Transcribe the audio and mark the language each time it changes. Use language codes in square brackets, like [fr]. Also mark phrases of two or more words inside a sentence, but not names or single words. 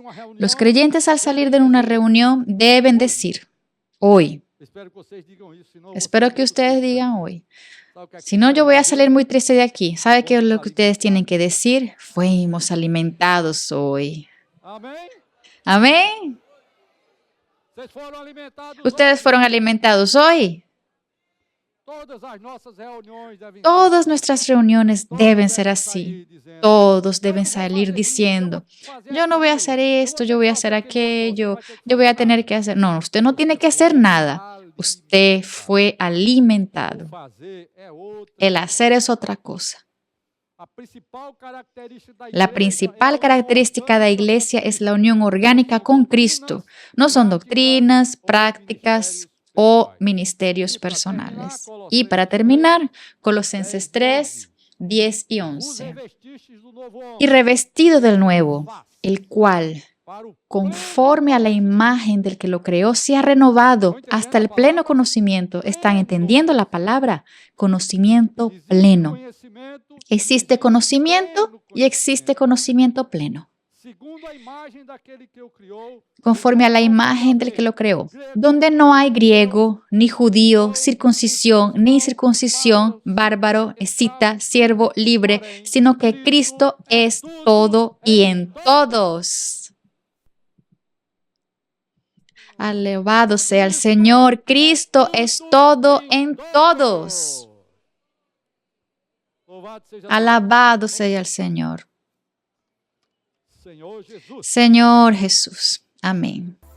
[es] Los creyentes al salir de una reunión deben decir, hoy. Espero que ustedes digan hoy. Si no, yo voy a salir muy triste de aquí. ¿Sabe qué es lo que ustedes tienen que decir? Fuimos alimentados hoy. Amén. [pt] Vocês foram alimentados [es] Ustedes [pt] hoje. [es] fueron alimentados hoy. [pt] Todas as nossas reuniões devem ser [es] Todas [pt] assim. [es] nuestras reuniones Todos deben ser [pt] devem [es] así. [pt] sair dizendo, [es] Todos [pt] "Eu [es] deben [pt] não vou [es] salir [pt] fazer isso, [es] diciendo, [pt] eu vou fazer [es] yo no voy a [pt] aquilo, [es] hacer esto, yo [pt] ter [es] voy a [pt] que [es] hacer [pt] fazer aquilo outro, [es] aquello, [pt] você vai ter que [es] yo voy a [pt] fazer [es] tener [pt] nada." [es] que hacer. No, usted no tiene [pt] Você [es] que hacer [pt] foi [es] nada. Usted fue [pt] O [es] alimentado. [pt] fazer é outra [es] El [pt] história. [es] hacer es otra cosa. [pt] A principal característica da [es] La [pt] igreja é a [es] principal [pt] união [es] característica de la [pt] orgânica com [es] iglesia es [pt] Cristo. [es] la unión orgánica con Cristo. No son doctrinas, prácticas o ministerios personales. Y para terminar, Colosenses 3, 10 y [pt] Vos [es] 11. [pt] revestistes do novo homem, [es] Y revestido del nuevo, el cual, [pt] para o [es] conforme a la imagen del que lo creó, sea renovado hasta el pleno conocimiento. ¿Están entendiendo la palabra? Conocimiento existe pleno. [pt] conhecimento, [es] Existe conocimiento y existe conocimiento pleno, [pt] segundo a imagem daquele que o criou, [es] conforme a la imagen del que lo creó, donde no hay griego, ni judío, circuncisión, ni incircuncisión, bárbaro, escita, siervo, libre, sino que Cristo es todo y en todos. Alabado sea el Señor, Cristo es todo en todos. [pt] Louvado seja Deus. [es] Alabado sea el Señor. [pt] Senhor Jesus. [es] Señor Jesús. Amén.